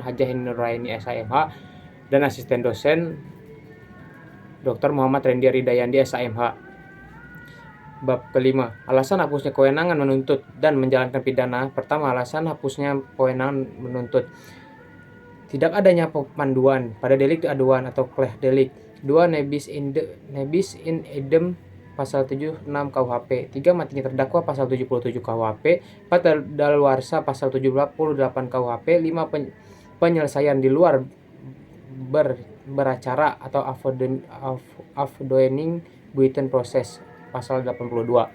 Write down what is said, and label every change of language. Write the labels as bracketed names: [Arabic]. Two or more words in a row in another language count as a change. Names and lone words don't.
[Indonesian] Hajah Heni Nuraini SIMH dan asisten dosen Dr. Muhammad Rendy Ridayandi SIMH. Bab kelima, alasan hapusnya kewenangan menuntut dan menjalankan pidana. Pertama, alasan hapusnya kewenangan menuntut. Tidak adanya pemanduan pada delik aduan atau class delik. 2. [Latin] Nebis in idem [Indonesian] pasal 76 KUHP. 3. Matinya terdakwa pasal 77 KUHP. 4. Daluarsa pasal 78 KUHP. 5. Penyelesaian di luar beracara atau [Dutch] afdoening buiten proses [Indonesian] pasal 82.